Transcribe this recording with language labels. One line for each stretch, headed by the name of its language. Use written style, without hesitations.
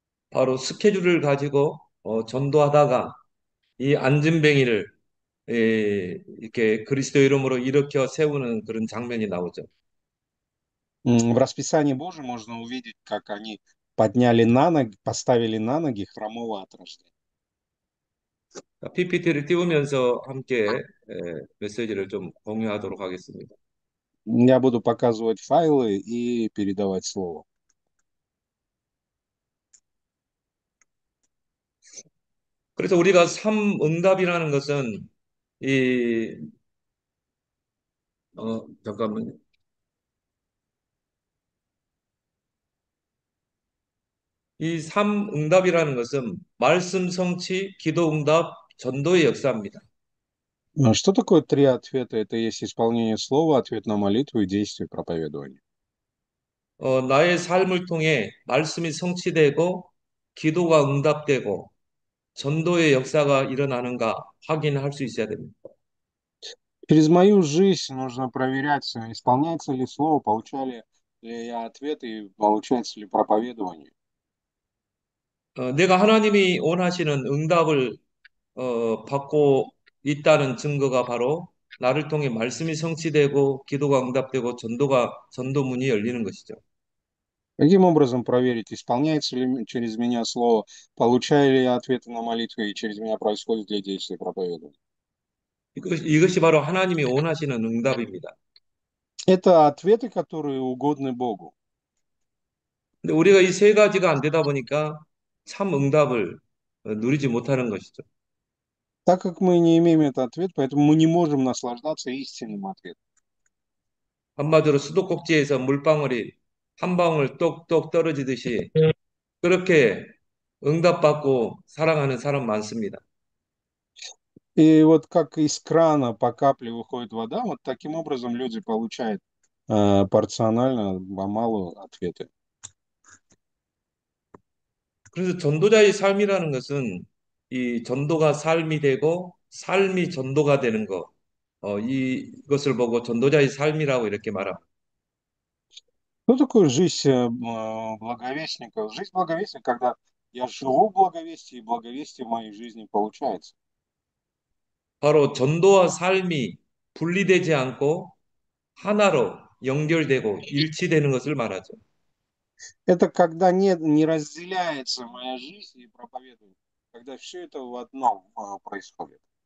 Korean: 바로 스케줄을 가지고 전도하다가 이 안진뱅이를 이렇게 그리스도 이름으로 일으켜 세우는 그런 장면이 나오죠.
Russian: В расписании Божьем можно увидеть, как они подняли на ноги, поставили на ноги хромого от рождения.
Korean: PPT를 띄우면서 함께 메시지를 좀 공유하도록 하겠습니다.
Russian: Я буду показывать файлы и передавать слово.
Korean: 그래서 우리가 삼응답이라는 것은 이 잠깐만요. 이 삼응답이라는 것은 말씀 성취, 기도 응답, 전도의 역사입니다.
Russian: Что такое три ответа? Это есть исполнение слова, ответ на молитву и действие проповедования.
Korean: 나의 삶을 통해 말씀이 성취되고 기도가 응답되고 전도의 역사가 일어나는가 확인할 수 있어야 됩니다.
Russian: Через мою жизнь нужно проверять, исполняется ли слово, получали ли я ответы и получается ли проповедование.
Korean: 내가 하나님이 원하시는 응답을 받고 있다는 증거가 바로 나를 통해 말씀이 성취되고 기도가 응답되고 전도문이 열리는 것이죠.
Russian: Каким образом проверить, исполняется ли через меня слово, получаю ли я ответы на молитвы и через меня происходит ли действие проповедования?
Korean: 이것이 바로 하나님이 원하시는 응답입니다.
Russian: Это ответы, которые угодны Богу.
Korean: 근데 우리가 이 세 가지가 안 되다 보니까 참 응답을 누리지 못하는 것이죠.
Russian: Так как мы не имеем этот ответ, поэтому мы не можем наслаждаться истинным ответом.
Korean: 한마디로 수도꼭지에서 물방울이 한 방울 똑똑 떨어지듯이 그렇게 응답받고 사랑하는 사람 많습니다.
Russian: И вот как из крана по капле выходит вода, вот таким образом люди получают порционально, помалу ответы.
Korean: 그래서 전도자의 삶이라는 것은 이 전도가 삶이 되고 삶이 전도가 되는 것, 이것을 보고 전도자의 삶이라고 이렇게 말합니다.
Russian: Что такое жизнь благовестника? Жизнь благовестника, когда я живу в благовестии, и благовестие в моей жизни получается.
Korean: 바로 전도와 삶이 분리되지 않고 하나로 연결되고 일치되는 것을 말하죠.
Russian: Это когда не разделяется моя жизнь и проповедование, когда все это в одном происходит.